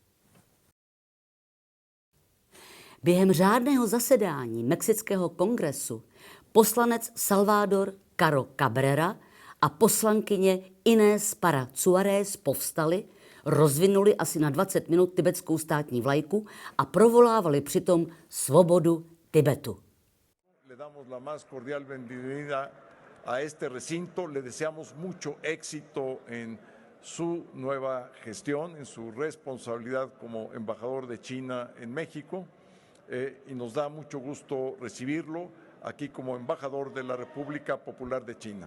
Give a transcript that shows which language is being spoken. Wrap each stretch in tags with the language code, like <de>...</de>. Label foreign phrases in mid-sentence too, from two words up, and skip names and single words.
<cs>Během řádného zasedání Mexického kongresu poslanec Salvador Caro Cabrera a poslankyně Inés Parra Suárez povstali, rozvinuli asi na 20 minut tibetskou státní vlajku a provolávali přitom svobodu Tibetu.</cs> <es>Le damos la más cordial bienvenida a este recinto, le deseamos mucho éxito en su nueva gestión, en su responsabilidad como embajador de China en México y nos da mucho gusto recibirlo aquí como embajador de la República Popular de China.</es>